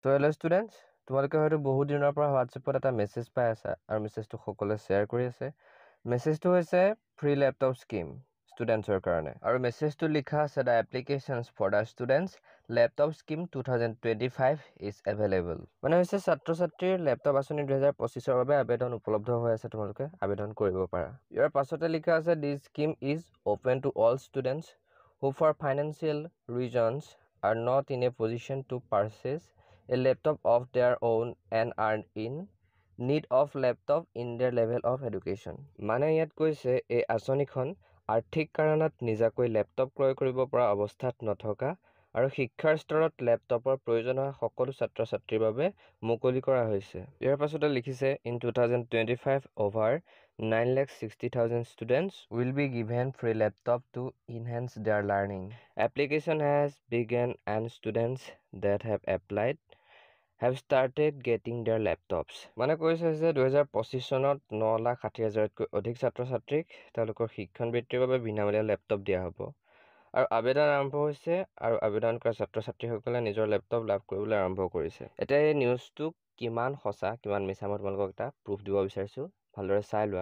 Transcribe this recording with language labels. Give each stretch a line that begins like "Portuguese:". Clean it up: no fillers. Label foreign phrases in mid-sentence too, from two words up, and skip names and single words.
English: So hello students,
Assamese: তোমালোকে হয়তো বহুত দিনৰ পৰা WhatsAppত এটা মেছেজ পাই আছা আৰু মেছেজটো সকলোৱে শ্বেয়াৰ কৰি আছে। মেছেজটো হৈছে
English: free laptop scheme
Assamese: ষ্টুডেন্টছৰ কাৰণে আৰু মেছেজটো লিখা আছে
English: the applications for the students laptop scheme 2025 is available।
Assamese: মানে হৈছে ছাত্ৰ-ছাত্ৰীৰ ল্যাপটপ আঁচনি 2025 ৰ বাবে আবেদন উপলব্ধ হৈ আছে, তোমালোকে আবেদন কৰিব পাৰা। ইয়াৰ পাছতে লিখা আছে
English: this scheme is open to all students who for financial reasons are not in a position to purchase a laptop of their own and are in need of laptop in their level of education।
Assamese: মানে ইয়াত কৈছে এই আঁচনিখন আৰ্থিক কাৰণত নিজাকৈ ল্যাপটপ ক্ৰয় কৰিব পৰা অৱস্থাত নথকা আৰু শিক্ষাৰ স্তৰত ল্যাপটপৰ প্ৰয়োজন হোৱা সকলো ছাত্ৰ-ছাত্ৰীৰ বাবে মুকলি কৰা হৈছে। ইয়াৰ পাছতে লিখিছে
English: in 2025 over 9,60,000 students will be given free laptop to enhance their learning। Application has begun and students that have applied have started getting their laptops।
Assamese: মানে কৈছে যে 2025 চনত 9,60,000তকৈ অধিক ছাত্ৰ-ছাত্ৰীক তেওঁলোকৰ শিক্ষণ বৃত্তিৰ বাবে বিনামূলীয়া ল্যাপটপ দিয়া হ'ব আৰু আবেদন আৰম্ভ হৈছে আৰু আবেদন কৰা ছাত্ৰ-ছাত্ৰীসকলে নিজৰ ল্যাপটপ লাভ কৰিবলৈ আৰম্ভ কৰিছে। এতিয়া এই নিউজটো কিমান সঁচা কিমান মিছা মই তোমালোকক এটা প্ৰুফ দিব বিচাৰিছো, ভালদৰে চাই লোৱা।